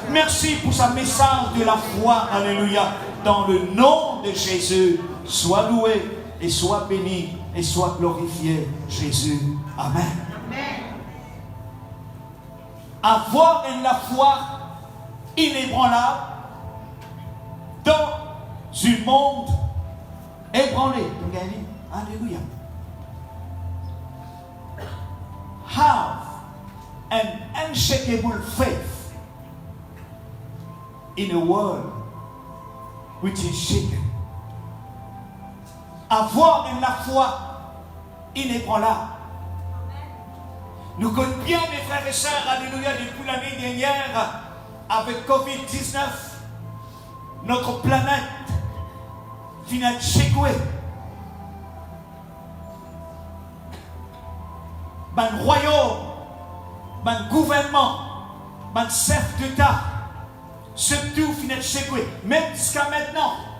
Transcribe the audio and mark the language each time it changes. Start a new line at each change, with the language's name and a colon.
French: Merci pour ce message de la foi, alléluia. Dans le nom de Jésus, sois loué et sois béni et sois glorifié, Jésus. Amen. Avoir la foi inébranlable dans un monde ébranlé. Alléluia.
English: Have an unshakable faith in a world which is shaken.
French: Avoir la foi inébranlable. Nous connaissons bien, mes frères et sœurs, alléluia, depuis l'année dernière, avec Covid-19, notre planète vient de secouer. Un royaume, un gouvernement, un chef d'État, surtout finit de secouer, même jusqu'à maintenant.